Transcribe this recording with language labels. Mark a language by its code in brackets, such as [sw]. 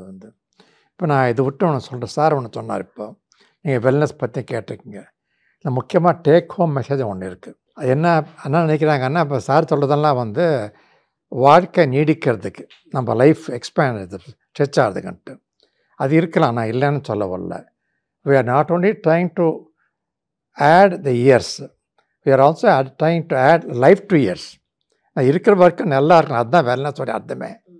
[ta] இது வந்து இப்போ நான் இது விட்டு ஒன்று சொல்கிறேன். சார் ஒன்று சொன்னார், இப்போ நீங்கள் வெல்னஸ் பற்றி கேட்டிருக்கீங்க. இல்லை முக்கியமாக டேக் ஹோம் மெசேஜ் ஒன்று இருக்குது. அது என்ன நினைக்கிறாங்கன்னா, இப்போ சார் சொல்கிறதெல்லாம் வந்து வாழ்க்கை நீடிக்கிறதுக்கு, நம்ம லைஃப் எக்ஸ்பேண்ட் இது ஸ்ட்ரெச் ஆகுதுன்ட்டு அது இருக்கலாம். நான் இல்லைன்னு சொல்ல வரல. [en] we are not only trying to add the years, we are also trying to add life to years. [ta] இருக்கிற வரைக்கும் நல்லா இருக்கணும், அதுதான் வெல்னஸோடைய அர்த்தமே.